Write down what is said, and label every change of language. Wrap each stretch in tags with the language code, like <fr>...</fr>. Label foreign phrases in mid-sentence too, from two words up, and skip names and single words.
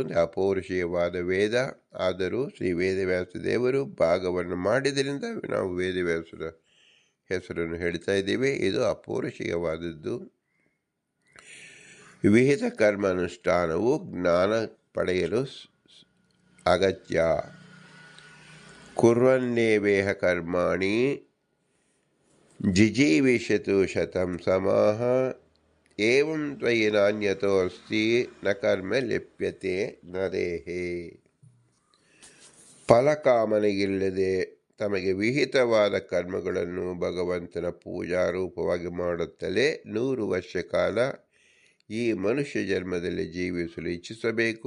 <kn>ಅಪೌರುಷೇಯವಾದ ವೇದ ಆದರೂ ಶ್ರೀ ವೇದವ್ಯಾಸದೇವರು ಭಾಗವನ್ನು ಮಾಡಿದ್ದರಿಂದ ನಾವು ವೇದವ್ಯಾಸರ ಹೆಸರನ್ನು ಹೇಳ್ತಾ ಇದ್ದೀವಿ. ಇದು ಅಪೌರುಷೇಯವಾದದ್ದು. ವಿಹಿತ ಕರ್ಮಾನುಷ್ಠಾನವು ಜ್ಞಾನ ಪಡೆಯಲು ಅಗತ್ಯ.</kn> <sa>ಕುರ್ವನ್ನೇವೇಹ ಕರ್ಮಾಣಿ ಜಿಜೀವಿಷತು ಶತಂ ಸಮಾಹ ಏವಂ ತ್ವಯಿ ನಾನ್ಯತೋ ಅಸ್ತಿ ನ ಕರ್ಮ ಲಿಪ್ಯತೆ ನರೇಹೇ.</sa> <kn>ಫಲಕಾಮನೆಯಿಲ್ಲದೆ ತಮಗೆ ವಿಹಿತವಾದ ಕರ್ಮಗಳನ್ನು ಭಗವಂತನ ಪೂಜಾರೂಪವಾಗಿ ಮಾಡುತ್ತಲೇ 100 ವರ್ಷ ಕಾಲ ಈ ಮನುಷ್ಯ ಜನ್ಮದಲ್ಲಿ ಜೀವಿಸಲು ಇಚ್ಛಿಸಬೇಕು.</kn>